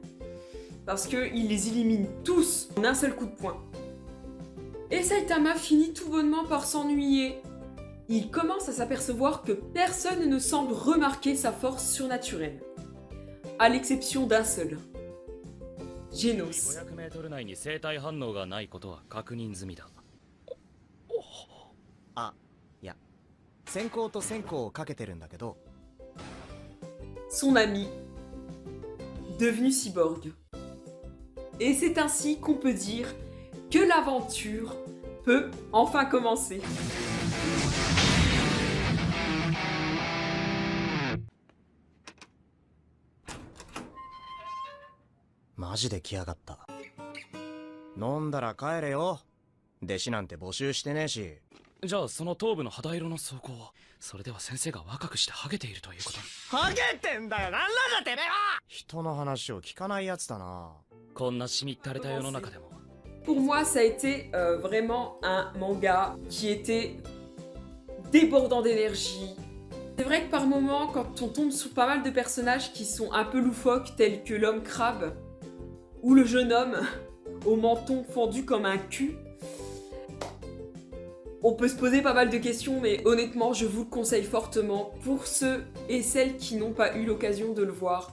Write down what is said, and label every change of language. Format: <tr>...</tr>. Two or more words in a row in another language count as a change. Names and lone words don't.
<fr>Parce qu'il les élimine tous en un seul coup de poing. Et Saitama finit tout bonnement par s'ennuyer. Il commence à s'apercevoir que personne ne semble remarquer sa force surnaturelle. À l'exception d'un seul. Genos.</fr> <ja>500 メートル内に生体反応がないことは確認済みだ。あいや先行と先行をかけてるんだけど</ja> <fr>Son ami, devenu cyborg. Et c'est ainsi qu'on peut dire que l'aventure peut enfin commencer.</fr> <ja>マジで来やがった飲んだら帰れよ弟子なんて募集してねえしじゃあその頭部の肌色の装甲はそれでは先生が若くしてハゲているということに。ハゲてんだよなんなんだてめえは人の話を聞かないやつだなこんなしみったれた世の中でも</ja> <fr>Pour moi, ça a été vraiment un manga qui était débordant d'énergie. C'est vrai que par moments, quand on tombe sur pas mal de personnages qui sont un peu loufoques, tels que l'homme crabe, ou le jeune homme au menton fendu comme un cul, on peut se poser pas mal de questions, mais honnêtement, je vous le conseille fortement pour ceux et celles qui n'ont pas eu l'occasion de le voir.</fr>